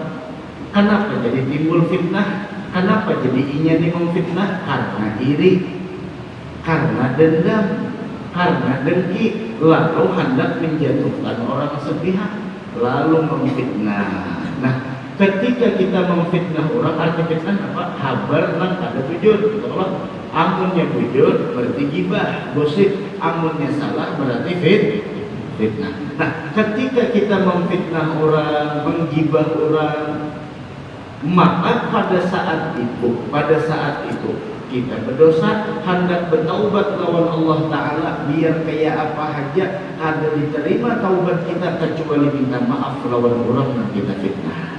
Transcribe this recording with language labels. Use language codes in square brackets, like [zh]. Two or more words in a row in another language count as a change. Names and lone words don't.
[id] Kenapa jadi timbul fitnah? Kenapa jadi inya ni memfitnah? Karena iri, karena dendam, karena dengki, lalu hendak menjatuhkan orang sepihak, lalu memfitnah. Nah, ketika kita memfitnah orang, arti fitnah apa? [bjn] Habar nang ada bujur. Allah, amunnya bujur berarti gibah, gosip. Amunnya salah berarti fitnah. [id] Nah, ketika kita memfitnah orang, menggibah orang, maka pada saat itu kita berdosa, hendak bertaubat lawan Allah Ta'ala, biar kayak apa aja ada diterima taubat kita, kecuali minta maaf lawan orang yang kita fitnah.